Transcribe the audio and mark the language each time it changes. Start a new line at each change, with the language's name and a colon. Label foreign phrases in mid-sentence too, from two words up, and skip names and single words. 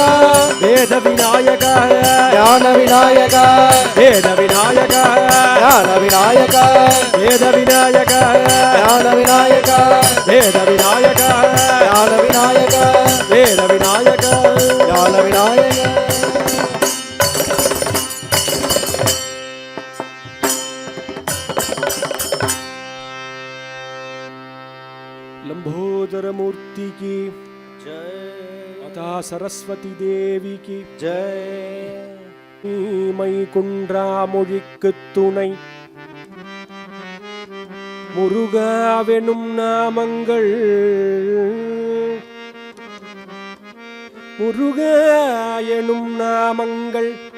Tamil: வேத விநாயகா ஞான விநாயகா வேத விநாயகா ஞான விநாயகா வேத விநாயகா ஞான விநாயகா வேத விநாயகா ஞான விநாயகா வேத விநாயகா ஞான விநாயகா
Hindi: लंबोदर मूर्ति की जय अथा सरस्वती देवी की जय
Tamil: மை குன்றா மொழிக்கு துணை முருகாவெனும் நாமங்கள் முருகா எனும் நாமங்கள்